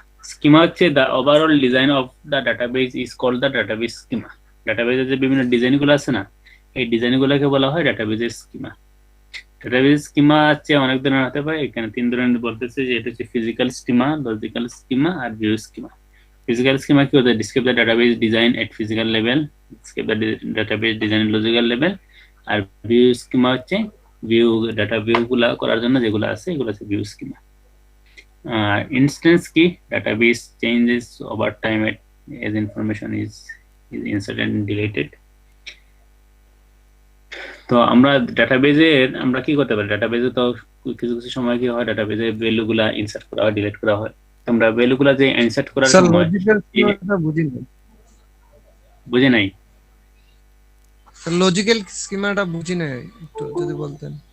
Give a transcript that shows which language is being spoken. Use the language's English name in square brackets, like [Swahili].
[English] schema [Bangla] হচ্ছে [English] The overall design of the database is called the database schema. [Bangla] ডাটাবেসের যে বিভিন্ন ডিজাইন গুলো আছে না, এই ডিজাইন গুলোকে বলা হয় ডাটাবেসের স্কিমা। ডাটাবেস স্কিমা হচ্ছে অনেক ধরনের হতে পারে, এখানে 3 ধরনের বলতেছে, যে এটা হচ্ছে ফিজিক্যাল স্কিমা, লজিক্যাল স্কিমা আর ভিউ স্কিমা। [English] Physical schema [Bangla] কি হতে [English] describe the database design at physical level, describe the database design at logical level, [Bangla] আর [English] view schema [Bangla] হচ্ছে [English] view data view [Bangla] গুলা করার জন্য যেগুলো আছে এগুলো হচ্ছে [English] view schema। Instance [Bangla] কি, [English] database changes over time as information is inserted and deleted। [Bangla] তো আমরা ডাটাবেজের আমরা কি করতে পারি, ডাটাবেজে তো কিছু কিছু সময় কি হয়, ডাটাবেজে ভ্যালু গুলা ইনসার্ট করা হয়, ডিলিট করা হয়। আমরা ভ্যালু গুলা যে ইনসার্ট করার স্যার সময় লজিক্যাল স্কিমাটা বুঝিনি। বুঝে নাই, স্যার লজিক্যাল স্কিমাটা বুঝি না, একটু যদি বলতেন।